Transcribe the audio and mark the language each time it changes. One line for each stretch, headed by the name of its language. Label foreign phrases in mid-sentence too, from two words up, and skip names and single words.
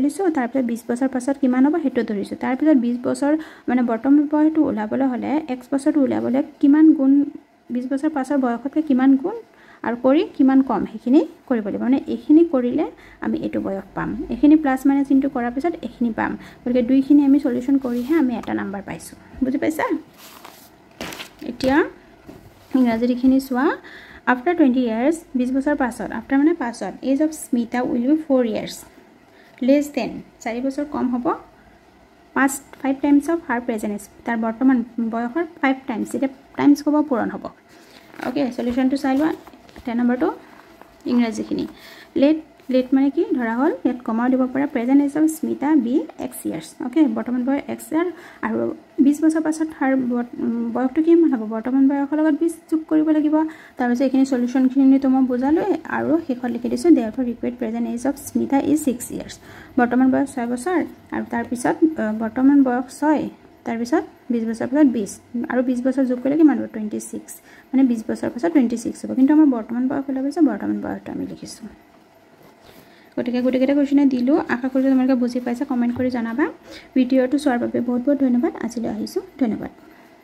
Assamese: লৈছো তাৰ পিছত 20 বছৰ পাছত কিমান হ'ব হেতু ধৰিছো তাৰ পিছত 20 বছৰ মানে বৰ্তমান বয়সটো উলাবলৈ হলে x বছৰটো উলাবলৈ কিমান গুণ 20 বছৰ পাছৰ বয়সতকৈ কিমান গুণ আৰু কৰি কিমান কম হেখিনি কৰিব লাগিব মানে এখিনি কৰিলে আমি এটো বয়স পাম এখিনি প্লাস মাইনাস ইনটু কৰাৰ পিছত এখিনি পাম গতিকে দুইখিনি আমি সলিউশন কৰিহে আমি এটা নাম্বাৰ পাইছো বুজি পাইছা এতিয়া ইংৰাজীখিনি চোৱা
English: after 20 years
Assamese: 20 বছৰ পাছত after মানে পাছত
English: age of Smita will be 4 years less than
Assamese: 4 বছৰ কম হ'ব
English: 5 times of her present age
Assamese: তাৰ বৰ্তমান বয়সৰ 5 times এটা টাইমস হ'ব পূৰণ হ'ব ওকে সলিউশনটো চাই লোৱা 10 নম্বৰটো ইংৰাজীখিনি লেট মানে কি ধৰা হল ইয়াত কমাও দিব পৰা
English: present age of Smita be x years
Assamese: ওকে বৰ্তমান বয়স x ইয়াৰ আৰু 20 বছৰ পাছত হার বয়সটো কিমান হ'ব বৰ্তমান বয়সৰ লগত 20 যোগ কৰিব লাগিব তাৰ পিছত এখিনি সলিউশনখিনি তো মই বুজালো আৰু শেষত লিখি দিছো
English: therefore required present age of
Assamese: স্মিতা
English: is 6 years
Assamese: বৰ্তমান বয়স 6 বছৰ আৰু তাৰ পিছত বৰ্তমান বয়স 6 তাৰ পিছত 20 বছৰ পাছত 20 আৰু 20 বছৰ যোগ কৰিলে কিমান হ'ব 26 মানে 20 বছৰ পাছত 26 হ'ব কিন্তু আমাৰ বৰ্তমান বয়স হলে হৈছে বৰ্তমান বয়সটো আমি লিখিছো গতিকে গুটেকেটা কোৱেশ্চন দিলো আশা কৰো তোমালোকে বুজি পাইছা কমেন্ট কৰি জনাবা ভিডিওটো চোৱাৰ বাবে বহুত বহুত ধন্যবাদ আজিলৈ আহিছো ধন্যবাদ